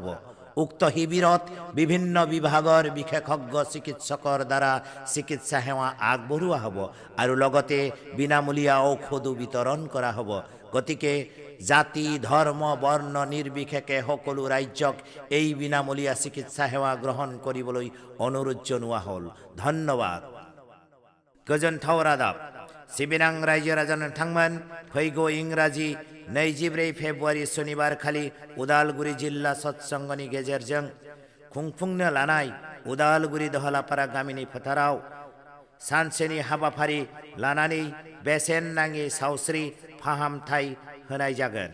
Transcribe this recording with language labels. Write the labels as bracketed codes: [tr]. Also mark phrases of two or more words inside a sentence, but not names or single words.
[as] উক্ত শিবিৰত বিভিন্ন বিভাগৰ বিশেষজ্ঞ চিকিৎসকৰ দ্বাৰা চিকিৎসা সেৱা আগবঢ়োৱা হ'ব আৰু লগতে বিনামূলীয়া ঔষধো বিতৰণ কৰা হ'ব। গতিকে জাতি ধৰ্ম বৰ্ণ নিৰ্বিশেষে সকলো ৰাজ্যক এই বিনামূলীয়া চিকিৎসা সেৱা গ্ৰহণ কৰিবলৈ অনুৰোধ জনোৱা হ'ল। ধন্যবাদ। [brx] गोजोनथाव रादाब सिबिनां रायजो राजानो नोंथांमोन फैगौ इंराजि 24 फेब्रुवारि शनिबार खालि उदालगुरि जिल्ला सत्संगनि गेजेरजों खुंफुंनो लानाय उदालगुरि दहलापारा गामिनि फोथाराव सानसेनि हाबाफारि लानानै बेसेन नाङि सावस्रि फाहामथाय होनाय जागोन।